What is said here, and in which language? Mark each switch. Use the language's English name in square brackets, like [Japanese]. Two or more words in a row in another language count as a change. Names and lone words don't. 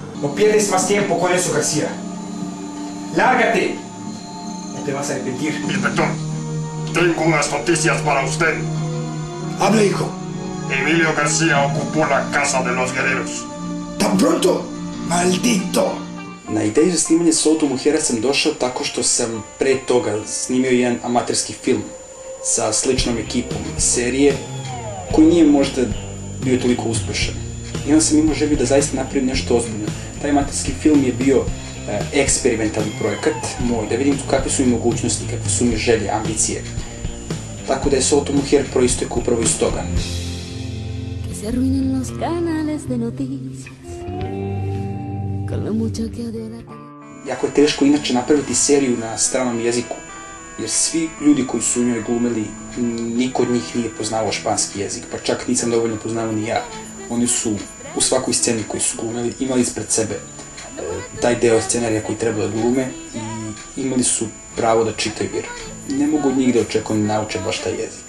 [Spanish] No pierdes más tiempo con eso, García. ¡Lárgate! No te vas a arrepentir. Inspector, tengo unas noticias para usted. Habla, hijo. Emilio García ocupó la casa de los guerreros. ¿Tan pronto? ¡Maldito! [Serbian] Na ideju za snimanje Sa automobila sam došao tako što sam pre toga snimio jedan amaterski film sa sličnom ekipom serije koji nije možda bio toliko uspešan. I onda sam imao želju da zaista napravim nešto ozbiljno. Taj amaterski film je bio eksperimentalni projekat moj, da vidim kakve su mi mogućnosti, kakve su mi želje, ambicije. Tako da je Sa automobila proistekao upravo iz toga. [Spanish] Que se arruinen los canales de noticias, con lo mucho que odio la televisión. [Serbian] Jako je teško inače napraviti seriju na stranom jeziku, jer svi ljudi koji su u njoj glumili, niko od njih nije poznavao španski jezik, pa čak nisam dovoljno poznao ni ja. Oni su u svakoj sceni koji su glumili imali ispred sebe taj deo scenarija koji treba da glume i imali su pravo da čitaju, jer ne mogu od njih da očekujem da nauče baš taj jezik.